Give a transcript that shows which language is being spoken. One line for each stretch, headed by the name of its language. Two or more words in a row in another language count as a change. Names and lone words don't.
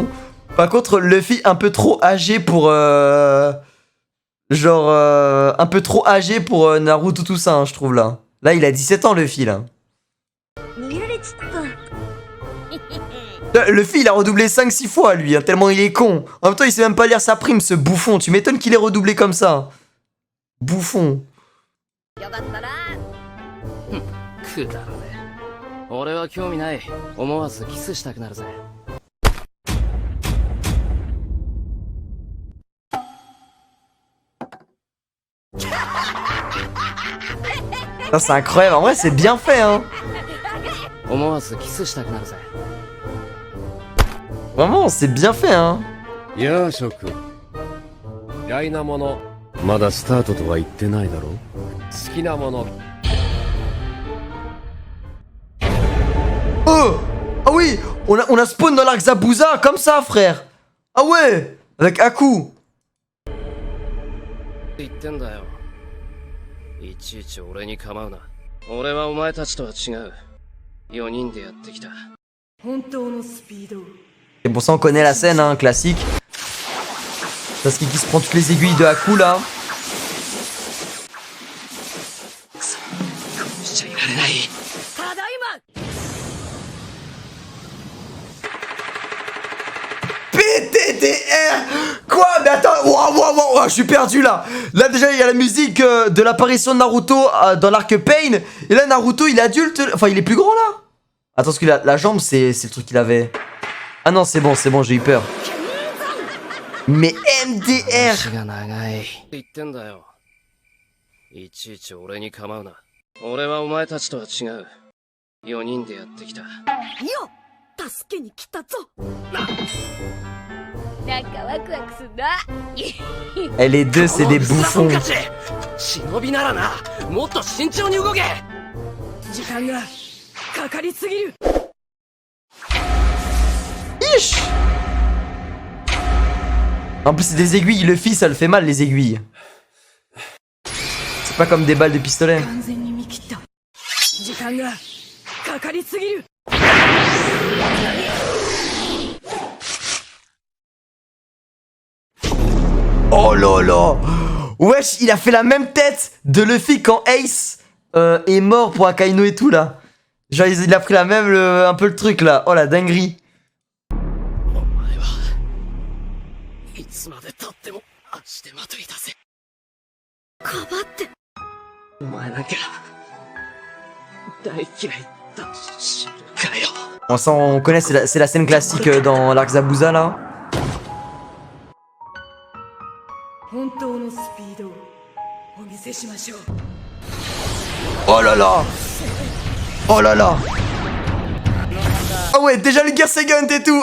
French: Par contre, Luffy un peu trop âgé pour... Genre, un peu trop âgé pour Naruto, tout ça, hein, je trouve, là. Là, il a 17 ans, Luffy, là. Luffy, il a redoublé 5-6 fois, lui, hein, tellement il est con. En même temps, il sait même pas lire sa prime, ce bouffon. Tu m'étonnes qu'il ait redoublé comme ça. Bouffon.
Japanese: くだらねえ。俺は興味ない。思わずキスしたくなるぜ。
French: Ça, c'est incroyable. En vrai, c'est bien fait, hein.
Japanese: 思わずキスしたくなるぜ。
French: Vraiment, c'est bien fait, hein.
Japanese: やあ諸君嫌いなものまだスタートとは言ってないだろ好きなもの
French: Oh! Ah oui! On a spawn dans l'arc Zabuza, comme ça, frère! Ah ouais! Avec Aku!
Japanese: 言ってんだよ。いちいち俺に構うな。俺はお前たちとは違う。4人でやってきた。
French: Et bon, ça, on connaît la scène, hein, classique. Sasuke qui se prend toutes les aiguilles de Aku, là. PTDR! Quoi? Mais attends, wow, je suis perdu là. Là déjà il y a la musique de l'apparition de Naruto dans l'arc Pain. Et là Naruto il est adulte, enfin il est plus grand là. Attends, parce que la jambe c'est le truc qu'il avait. Ah non c'est bon, j'ai eu peur. Mais MDR!
Japanese: 足が長い。言ってんだよ。いちいち俺に構うな。俺はお前たちとは違う。4人でやってきた。よ、助けに来たぞ。なんかワクワクすんな。
French: Et les deux c'est des bouffons.
Japanese: 忍びならな、もっと慎重に動け。時間がかかりすぎる。
French: Ish! En plus c'est des aiguilles, le fils ça le fait mal les aiguilles. C'est pas comme des balles de pistolet. Oh là là! Wesh, il a fait la même tête de Luffy quand Ace est mort pour Akainu et tout là. Genre il a pris la même, un peu le truc là. Oh la dinguerie.
Japanese: いつまで経っても足手まといだぜ。かばって。お前なんか大嫌いだ。知るかよ。
French: On connaît, c'est la scène classique dans l'arc Zabuza là. Oh là là! Oh là là! Ah ouais, déjà le Gear Second et tout!